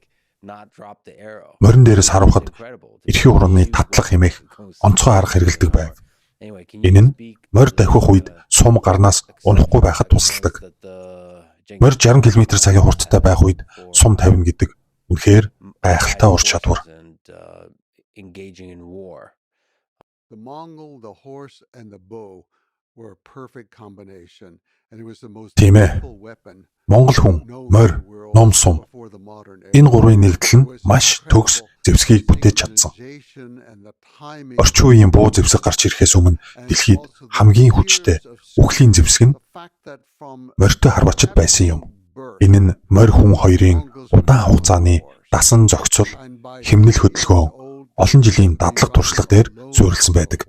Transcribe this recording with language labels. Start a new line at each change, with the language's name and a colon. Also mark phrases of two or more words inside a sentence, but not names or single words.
Mongolian: Морин дээрээс харуулхад эрхийн урууны татлах хэмээх онцгой арга хэрэглэдэг байв. Энэ нь морь давхих үед сум гарнаас унахгүй байхад тусалдаг. Морь 60 км/цагийн хурдтай байх үед сум тавина гэдэг үнэхээр гайхалтай ур чадвар.
English: The Mongol, the horse, and the bow were a perfect combination, and it was the most
Mongolian: Тийм ээ.
English: powerful weapon
Mongolian: Монгол хүн, морь, ном сум
English: before the modern era.
Mongolian: энэ гурвын нэгдэл нь маш төгс зэвсгийг бүтээж чадсан. Орчин үеийн буу зэвсэг гарч ирэхээс өмнө дэлхийд хамгийн хүчтэй үхлийн зэвсэг нь морьтой харвачид байсан юм. Энэ нь морь хүн хоёрын удаан хугацааны дасан зохицол, хэмнэл хөдөлгөөн, олон жилийн дадлаг туршлага дээр суурилсан байдаг.